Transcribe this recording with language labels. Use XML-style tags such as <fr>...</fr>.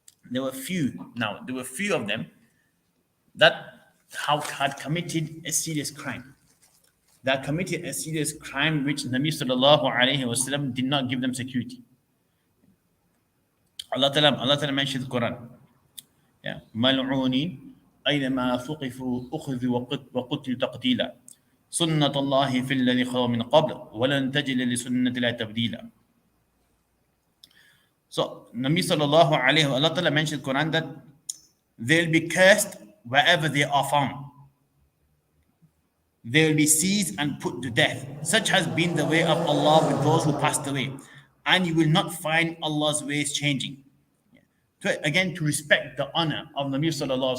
<en>There were few of them that had committed a serious crime. That committed a serious crime which Nabi sallallahu alaihi wasallam did not give them security. Allah Ta'ala mentioned the Quran. Yeah.</en> <ar>ملعونين أينما ثقفوا أخذوا وقتلوا تقتيلا سنة الله في الذي خلق من قبل ولن تجد لسنة الله تبديلا.</ar> <en>So Nabi sallallahu alaihi wasallam, Allah Ta'ala mentioned in the Quran that they'll be cursed wherever they are found. They will be seized and put to death. Such has been the way of Allah with those who passed away. And you will not find Allah's ways changing. Again, to respect the honor of Nabi sallallahu alaihi wasallam.</en>